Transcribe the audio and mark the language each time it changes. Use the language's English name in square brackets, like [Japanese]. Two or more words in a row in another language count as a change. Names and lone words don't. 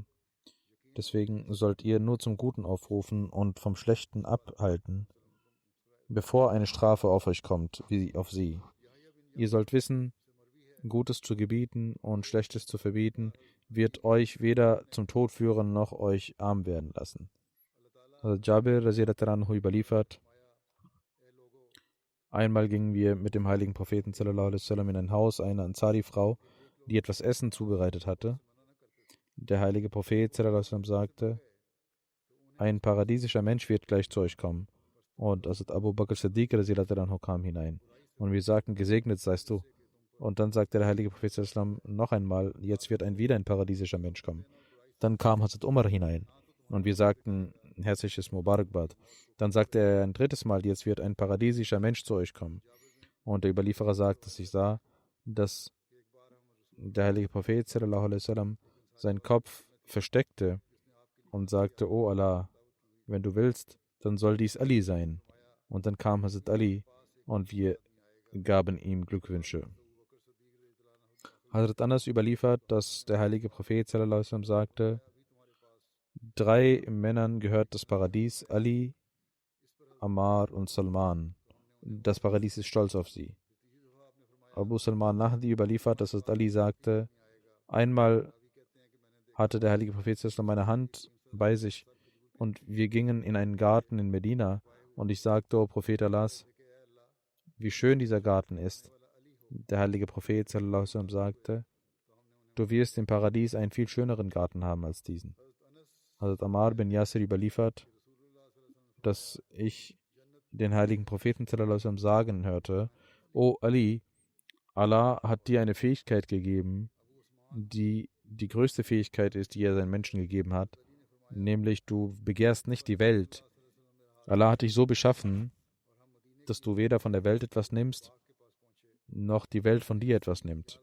[German] Deswegen sollt ihr nur zum Guten aufrufen und vom Schlechten abhalten, bevor eine Strafe auf euch kommt, wie auf sie. Ihr sollt wissen, Gutes zu gebieten und Schlechtes zu verbieten, wird euch weder zum Tod führen, noch euch arm werden lassen. Also Jabir [Arabic] رضي الله عنه [German] überliefert, einmal gingen wir mit dem heiligen Propheten [Arabic] صلى الله عليه وسلم [German] in ein Haus einer Ansari-Frau, die etwas Essen zubereitet hatte. Der heilige Prophet [Arabic] صلى الله عليه وسلم [German] sagte, ein paradiesischer Mensch wird gleich zu euch kommen. Und Hazrat Abu Bakr Siddiq [Arabic] رضي الله عنه [German] kam hinein. Und wir sagten, gesegnet seist du. Und dann sagte der heilige Prophet [Arabic] صلى الله عليه وسلم [German] noch einmal, jetzt wird wieder ein paradiesischer Mensch kommen. Dann kam Hazrat Umar hinein. Und wir sagten, herzliches Mubarakbad. Dann sagte er ein drittes Mal, jetzt wird ein paradiesischer Mensch zu euch kommen. Und der Überlieferer sagt, dass ich sah, dass der heilige Prophet [Arabic] صلى الله عليه وسلم [German] seinen Kopf versteckte und sagte, O Allah, wenn du willst, dann soll dies Ali sein. Und dann kam Hazrat Ali und wir gaben ihm Glückwünsche. Hazrat Anas überliefert, dass der heilige Prophet [Arabic] صلى الله عليه وسلم [German] sagte, 3 Männern gehört das Paradies, Ali, Ammar und Salman. Das Paradies ist stolz auf sie. Abu Salman Nahdi überliefert, dass Ali sagte, einmal hatte der heilige Prophet meine Hand bei sich und wir gingen in einen Garten in Medina und ich sagte, O Prophet Allahs, wie schön dieser Garten ist. Der heilige Prophet [Arabic] صلى الله عليه وسلم [German] sagte, du wirst im Paradies einen viel schöneren Garten haben als diesen. Hazrat Ammar bin Yasir überliefert, dass ich den heiligen Propheten [Arabic] صلى الله عليه وسلم [German] sagen hörte, O Ali, Allah hat dir eine Fähigkeit gegeben, die die größte Fähigkeit ist, die er seinen Menschen gegeben hat, nämlich du begehrst nicht die Welt. Allah hat dich so beschaffen, dass du weder von der Welt etwas nimmst, noch die Welt von dir etwas nimmt.